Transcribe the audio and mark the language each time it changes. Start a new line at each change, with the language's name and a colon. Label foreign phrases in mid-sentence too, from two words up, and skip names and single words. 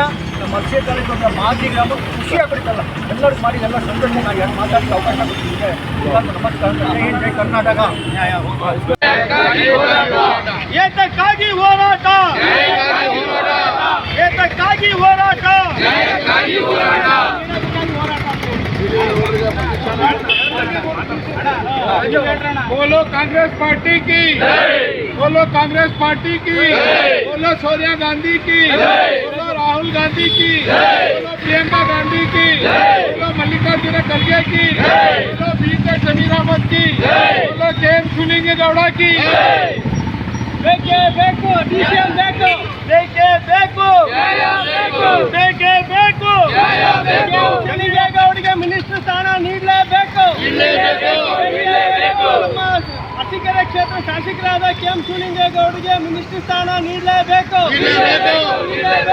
Kannada: ನಮ್ಮ ಅಕ್ಷಯ ತಾಲೂಕು ಮಾಜಿ ಗ್ರಾಮ ಖುಷಿ ಆಗ್ಬಿಡ್ತಲ್ಲ. ಎಲ್ಲರೂ ಮಾಡಿ ಎಲ್ಲ ಸಂಘಟನೆ ಮಾಡಿ ಯಾರು ಮಾತಾಡೋಕ್ಕೆ ಅವಕಾಶ ಕೊಡ್ತಿದ್ದೆ. ನಮಸ್ಕಾರ.
Hindi: जय हिंद,
Kannada: ಜೈ ಕರ್ನಾಟಕ. ಏತಕ್ಕಾಗಿ ಹೋರಾಟ, ಏತಕ್ಕಾಗಿ ಹೋರಾಟ.
Hindi: बोलो कांग्रेस पार्टी की, बोलो कांग्रेस पार्टी की, बोलो सोनिया गांधी की, बोलो राहुल राहुल गांधी की, बोलो प्रियंका गांधी की, बोलो मल्लिकार्जुन खड़गे की, बोलो बीके जमीर अहमद की, बोलो केएम सुनींगेगौड़ा की।
Kannada: ಬೇಕೇ ಬೇಕು ಡಿಸಿಎಂ ಬೇಕು, ಬೇಕೇ ಬೇಕು, ಬೇಕೇ ಬೇಕು, ಮುನಿಗೇಗೌಡರಿಗೆ ಮಿನಿಸ್ಟರ್ ಸ್ಥಾನ ನೀಡಲೇಬೇಕು. ನಮ್ಮ ಅರಸೀಕೆರೆ ಕ್ಷೇತ್ರ ಶಾಸಕರಾದ ಕೆಎಂ ಶಿವಲಿಂಗೇಗೌಡರಿಗೆ ಮಿನಿಸ್ಟರ್ ಸ್ಥಾನ ನೀಡಲೇಬೇಕು.